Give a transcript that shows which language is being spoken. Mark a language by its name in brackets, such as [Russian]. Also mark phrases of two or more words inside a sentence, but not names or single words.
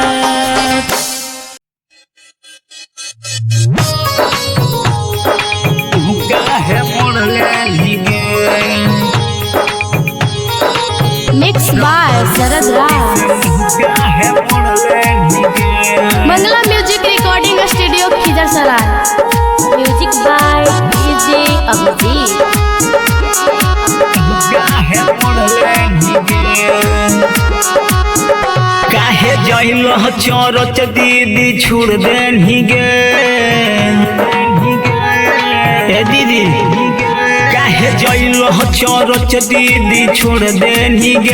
[English] Mixed by Sarad Raj, Mangla Music Recording Studio, Khizar-Sarai. Music by DJ Abhijit. [Maithili] काहे जइल चरच दीदी छोड़ देनी गे। ए दीदी काहे जइल चरच दीदी छोड़ देनी गे।